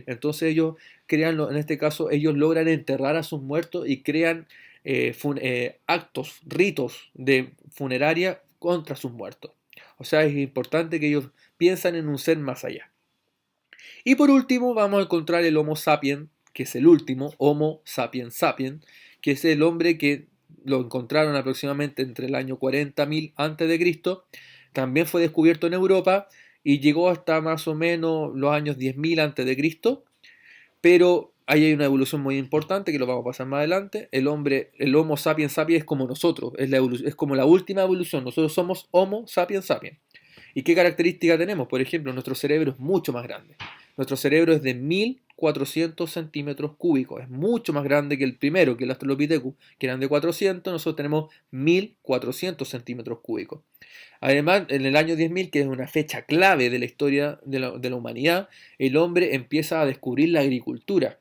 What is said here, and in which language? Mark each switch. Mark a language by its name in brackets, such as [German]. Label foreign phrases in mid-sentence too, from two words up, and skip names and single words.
[Spanish] Entonces ellos crean, en este caso, ellos logran enterrar a sus muertos y crean actos, ritos de funeraria contra sus muertos. O sea, es importante que ellos piensan en un ser más allá. Y por último vamos a encontrar el Homo sapiens, que es el último, Homo sapiens sapiens, que es el hombre que lo encontraron aproximadamente entre el año 40.000 a.C., también fue descubierto en Europa y llegó hasta más o menos los años 10.000 a.C., pero ahí hay una evolución muy importante que lo vamos a pasar más adelante. El hombre, el Homo sapiens sapiens es como nosotros, es como la última evolución, nosotros somos Homo sapiens sapiens. ¿Y qué característica tenemos? Por ejemplo, nuestro cerebro es mucho más grande. Nuestro cerebro es de 1400 centímetros cúbicos. Es mucho más grande que el primero, que el Australopithecus, que eran de 400. Nosotros tenemos 1400 centímetros cúbicos. Además, en el año 10.000, que es una fecha clave de la historia de la humanidad, el hombre empieza a descubrir la agricultura.